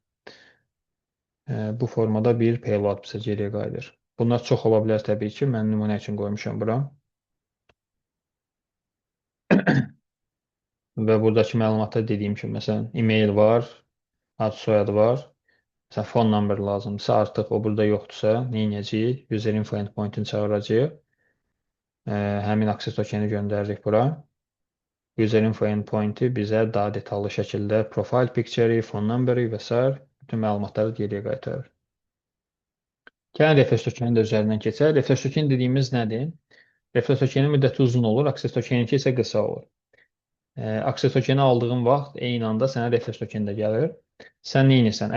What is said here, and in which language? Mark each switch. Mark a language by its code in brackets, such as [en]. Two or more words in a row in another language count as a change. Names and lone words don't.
[az] Bu formada bir payload bizə geriyə qayıdır. Bunlar çox ola bilər təbii ki, mən nümunə üçün qoymuşam bura. Və buradakı məlumatlar dediyim kimi, məsələn, e-mail var, ad, soyadı var. Məsələn, [en] phone number [az] lazımdırsa, artıq o burada yoxdursa, nə edəcəyik? [en] User info endpoint-ini [az] çağıracağıq. Həmin [en] access tokeni [az] göndəririk bura. [en] User info endpoint-i [az] bizə daha detallı şəkildə [en] profile picture, phone number [az] və s. bütün məlumatları geriyə qaytarır. Gəlin [en] refresh tokenin [az] də üzərindən keçək. [en] Refresh token [az] dediyimiz nədir? [en] Refresh tokenin [az] müddəti uzun olur, [en] access tokeninki [az] isə qısa olur. [en] Access tokeni [az] aldığın vaxt eyni anda sənə [en] refresh token [az] də gəlir. Sən nə edirsən?